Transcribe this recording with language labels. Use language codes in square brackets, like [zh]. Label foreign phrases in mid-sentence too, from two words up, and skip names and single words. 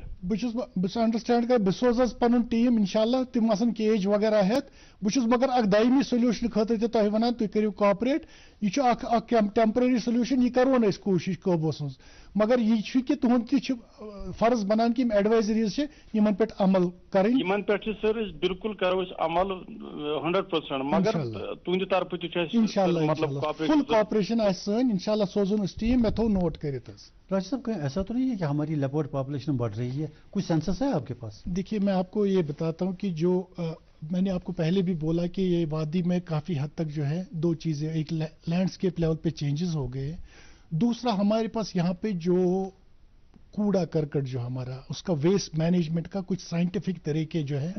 [ks] بہٕ چھُس انڈرسٹینڈ کران بہٕ سوزٕ حظ پنُن ٹیٖم انشاءاللہ تِم آسن کیج وغیرہ ہٮ۪تھ بہٕ چھُس مگر اکھ دایمی سولوٗشن خٲطرٕ تہِ تۄہہِ ونان تُہۍ کٔرِو کاپریٹ یہِ چھُ اکھ [en] temporary solution [ks] یہِ کرون أسۍ کوٗشِش قٲبوٗوس منٛز مگر یہِ چھُ کہِ تُہُنٛد تہِ چھُ فرض بنان کہِ یِم ایڈوایزریٖز چھِ یِمن پٮ۪ٹھ عمل کرٕنۍ. یِمن پٮ۪ٹھ چھِ سر أسۍ بالکل کرو أسۍ عمل 100% مگر تُہنٛدِ طرفہٕ تہِ چھُ اَسہِ [en] full cooperation [ks] آسہِ سٲنۍ انشاءاللہ سوزون أسۍ ٹیٖم مےٚ تھوٚو نوٹ کٔرِتھ حظ. [ur] راجا صاحب کہیں ایسا تو نہیں ہے کہ ہماری [en] leopard population [ur] بڑھ رہی ہے کچھ سینسس ہے آپ کے پاس؟ دیکھیے میں آپ کو یہ بتاتا ہوں کہ جو میں نے آپ کو پہلے بھی بولا کہ یہ وادی میں کافی حد تک جو ہے دو چیزیں ایک [en] landscape level [ur] پہ چینجز ہو گئے دوسرا ہمارے پاس یہاں پہ جو کوڑا کرکٹ جو ہمارا اس کا [en] waste management [ur] کا کچھ سائنٹیفک طریقے جو ہے